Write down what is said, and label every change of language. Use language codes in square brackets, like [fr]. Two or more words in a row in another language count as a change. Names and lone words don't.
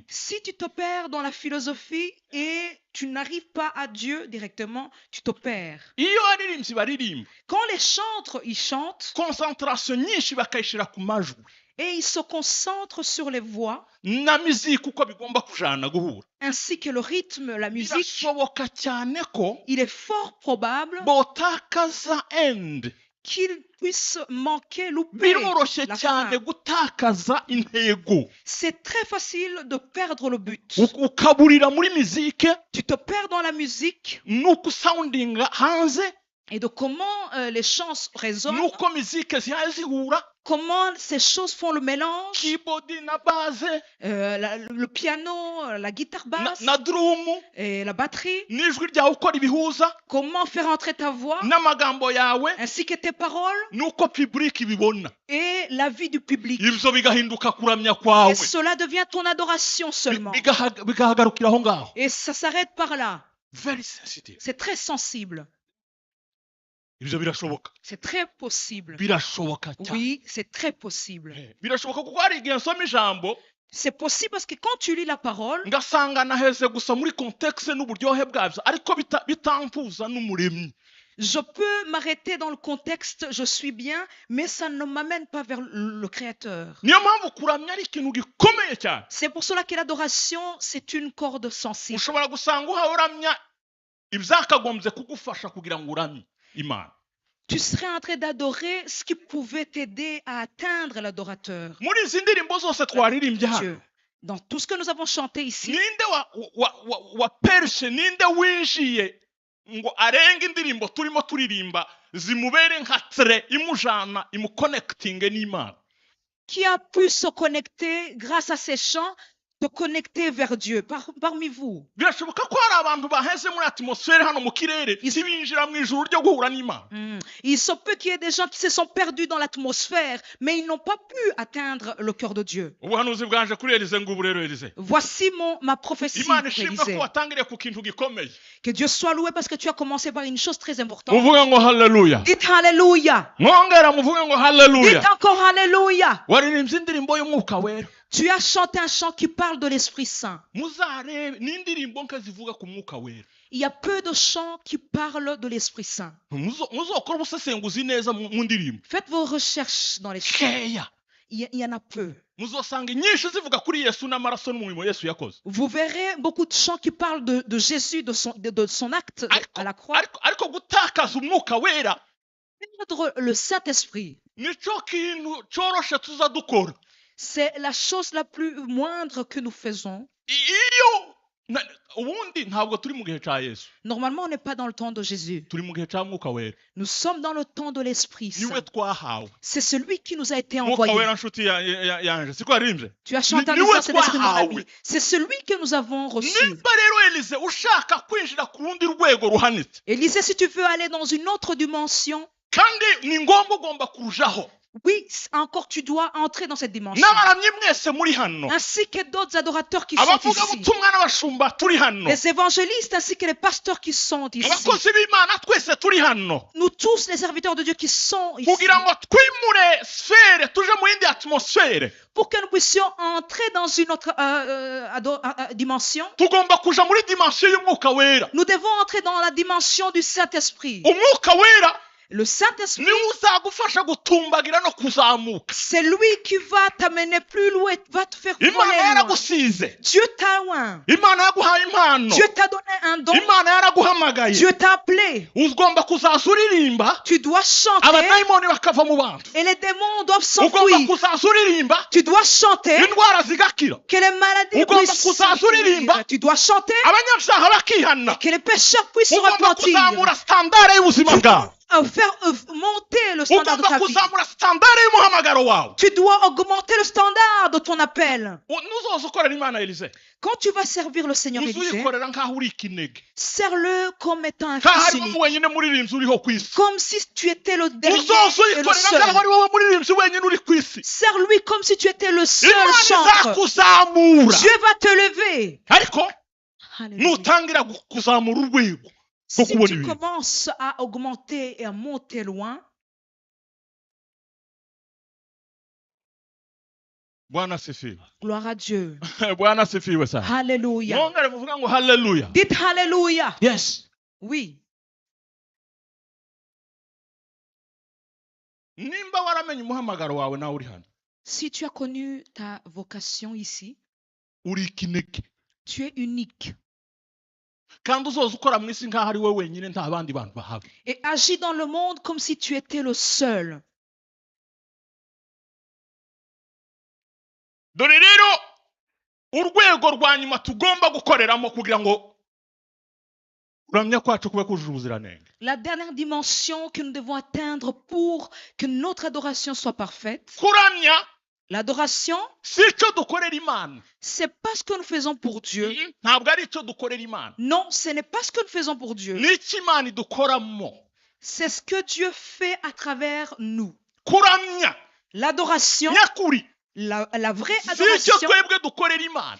[fr] Si tu te perds dans la philosophie et tu n'arrives pas à Dieu directement, tu te perds. [rw] iyo abaririmbyi baririmba [fr] Quand les chantres, ils chantent [rw] concentration nyinshi bakayishira ku majwi [fr] et ils se concentrent sur les voix, [rw] na miziki uko bigomba kujana guhura, [fr] ainsi que le rythme, la musique, [rw] birashoboka cyane ko [fr] il est fort probable [rw] botakaza end. [fr] qu'ils puissent manquer, louper [rw] biroroshye [fr] la [rw] cyane [fr] fin. [rw] gutakaza intego [fr] C'est très facile de perdre le but. [rw] ukaburira muri mizike [fr] Tu te perds dans la musique [rw] nuko soundinga hanze [fr] et de comment les chants résonnent, [rw] nuko mizike zihaye zihura, [fr] comment ces choses font le mélange, [rw] keyboard na base [fr] le piano, la guitare basse [rw] na drum [fr] et la batterie, [rw] n'ijwi ryawe uko ribihuza [fr] comment faire entrer ta voix [rw] n'amagambo yawe [fr] ainsi que tes paroles [rw] nuko public ibibona, [fr] et la vie du public. [rw] ibyo bigahinduka kuramya [fr] Et [rw] kwawe, [fr] cela devient ton adoration seulement. [rw] bigahagarukira aho ngaho. [fr] Et ça s'arrête par là. [en] Very sensitive. [fr] C'est très sensible. [rw] Ibyo birashoboka, [fr] C'est très possible. [rw] birashoboka cyane. [fr] Oui, c'est très possible. [rw] Birashoboka kuko hari igihe nsoma ijambo [fr] C'est possible parce que quand tu lis la parole, [rw] ngasanga naheze gusa muri contexte n'uburyohe bwabyo ariko bitampuza n'umuremyi. [fr] je peux m'arrêter dans le contexte, je suis bien, mais ça ne m'amène pas vers le Créateur. [rw] Niyo mpamvu kuramya ari ikintu gikomeye cyane. [fr] C'est pour cela que l'adoration, c'est une corde sensible. [rw] Ushobora gusanga uhawe uramya ibyakagombye kugufasha kugira ngo uramye Imana. [fr] Tu serais en train d'adorer ce qui pouvait t'aider à atteindre l'adorateur. [rw] Muri izi ndirimbo zose twaririmbye hano, [fr] Dieu. Dans tout ce que nous avons chanté ici, [rw] ninde wa pershe, ninde winjiye ngo arenge indirimbo turimo turirimba zimubere nka tre imujana imuconnectinge n'Imana? [fr] qui a pu se connecter grâce à ces chants, te connecter vers Dieu parmi vous? [rw] Birashoboka ko hari abantu baheze muri atmosphère hano mu kirere ntibinjira mu ijuru ryo guhura n'Imana. [fr] Il se peut qu'il y ait des gens qui se sont perdus dans l'atmosphère, mais ils n'ont pas pu atteindre le cœur de Dieu. [rw] Ubuhanuzi bwanje kuri Elize ngo ubu rero Elize, [fr] Voici ma prophétie [rw] Imana [fr] pour [rw] ishimwe ko [fr] Élisée. [rw] watangiriye ku kintu gikomeye. [fr] Que Dieu soit loué parce que tu as commencé par une chose très importante. [rw] Muvuge ngo haleluya. [fr] Dites Alléluia. [rw] Mwongera muvuge ngo haleluya. [fr] Dites encore Alléluia. [rw] Waririmbye indirimbo y'umwuka wera. [fr] Tu as chanté un chant qui parle de l'Esprit Saint. [rw] Muzarebe n'indirimbo nke zivuga ku mwuka wera. [fr] Il y a peu de chants qui parlent de l'Esprit Saint. [rw] Muzokora ubusesenguzi neza mu ndirimbo. [fr] Faites vos recherches dans les chants. [rw] Keya. [fr] Il y en a peu. [rw] Muzosanga nyinshi zivuga kuri Yesu n'amaraso n'umurimo Yesu yakoze. [fr] Vous verrez beaucoup de chants qui parlent de Jésus, de son acte à la croix. [rw] Ariko gutakaza umwuka wera [fr] Perdre le Saint-Esprit, [rw] nico kintu coroshe tuza dukora. [fr] c'est la chose la plus moindre que nous faisons. [rw] Iyo ubundi ntabwo turi mu gihe cya Yesu, [fr] Normalement, on n'est pas dans le temps de Jésus. [rw] turi mu gihe cya mwuka wera. [fr] Nous sommes dans le temps de l'Esprit [rw] Niwe [fr] Saint. [rw] twahawe. [fr] C'est celui qui nous a été [rw] Mwuka [fr] envoyé. [rw] wera nshuti yanje siko yaririmbye. [fr] Tu as chanté en [rw] Niwe [fr] disant c'est l'Esprit mon [rw] twahawe. [fr] ami. C'est celui que nous avons reçu. [rw] Nimba rero Elize ushaka kwinjira ku rundi rwego ruhanitse, [fr] Élisée, si tu veux aller dans une autre dimension, [rw] kandi ni ngombwa ugomba kurujaho. [fr] oui, encore tu dois entrer dans cette dimension. [rw] N'abaramyi mwese muri hano, [fr] Ainsi que d'autres adorateurs qui sont [rw] abavuga [fr] ici. [rw] butumwa n'abashumba turi hano, [fr] Les évangélistes ainsi que les pasteurs qui sont ici. [rw] abakozi b'Imana twese turi hano, [fr] Nous tous, les serviteurs de Dieu qui sont ici. [rw] kugira ngo twimure sfere tuje mu yindi atmosfere, [fr] Pour que nous puissions entrer dans une autre dimension, [rw] tugomba kuja muri dimension y'umwuka wera. [fr] nous devons entrer dans la dimension du Saint-Esprit. [rw] Umwuka wera [fr] Le Saint-Esprit, [rw] niwe uzagufasha gutumbagira no kuzamuka. [fr] c'est lui qui va t'amener plus loin, va te faire [rw] Imana [fr] voler loin. [rw] yaragusize, [fr] Dieu t'a oint. [rw] Imana yaguhaye impano, [fr] Dieu t'a donné un don. [rw] Imana yaraguhamagaye. [fr] Dieu t'a appelé. [rw] Ugomba kuzaza uririmba, [fr] Tu dois chanter [rw] abadayimoni bakava mu bantu. [fr] et les démons doivent [rw] Ugomba [fr] s'enfuir. [rw] kuzaza uririmba, [fr] Tu dois chanter [rw] indwara zigakira. [fr] que les maladies [rw] Ugomba [fr] puissent [rw] kuzaza uririmba, [fr] s'enfuir. Tu dois chanter [rw] abanyabyaha bakihana. [fr] que les pécheurs puissent se [rw] Ugomba [fr] repentir. [rw] kuzamura standard y'ubuzima bwawe. [fr] Faire monter le standard de [rw] Ugomba [fr] ta vie. [rw] kuzamura standard y'umuhamagaro wawe. [fr] Tu dois augmenter le standard de ton appel. [rw] Nuzoza ukorera Imana Elize, [fr] Quand tu vas servir le Seigneur Élisée, [rw] uzuyikorera nk'aho uri ikinege [fr] sers-le comme étant un [rw] nk'aho [fr] fils [rw] ari wowe [fr] unique. [rw] wenyine muririmbyi uriho ku isi [fr] Comme si tu étais le dernier [rw] uzoze [fr] et le [rw] uyikorera nk'aho [fr] seul. [rw] ari wowe muririmbyi wenyine uri ku isi [fr] Sers-lui comme si tu étais le seul [rw] imana [fr] chantre. [rw] izakuzamura [fr] Dieu va te lever. [rw] ariko [fr] Alléluia. [rw] nutangira kuzamura urwego rwo [fr] Si [rw] kubona [fr] tu [rw] ibintu [fr] commences à augmenter et à monter loin, [sw] bwana asifiwe [fr] gloire à Dieu. [sw] bwana asifiwe sana [fr] Alléluia. [rw] mwongere muvuga ngo haleluya [fr] Dites Alléluia. [en] yes [fr] Oui. [rw] nimba waramenye umuhamagaro wawe nawe uri hano [fr] Si tu as connu ta vocation ici, [rw] uri ikinege [fr] tu es unique. [rw] kandi uzoza ukora mu isi nk'aho ari wowe wenyine nta bandi bantu bahaba [fr] Et agis dans le monde comme si tu étais le seul. [rw] dore rero urwego rwa nyuma tugomba gukoreramo kugira ngo kuramya kwacu kube kujuje ubuziranenge [fr] La dernière dimension que nous devons atteindre pour que notre adoration soit parfaite, [rw] kuramya [fr] l'adoration, [rw] si icyo dukorera imana [fr] c'est pas ce que nous faisons pour Dieu. [rw] ntabwo ari icyo dukorera imana [fr] Non, ce n'est pas ce que nous faisons pour Dieu. [rw] ni icyo imana idukoramo [fr] C'est ce que Dieu fait à travers nous. [rw] kuramya [fr] L'adoration, [rw] nyakuri [fr] la vraie [rw] si icyo [fr] adoration, [rw] twebwe dukorera imana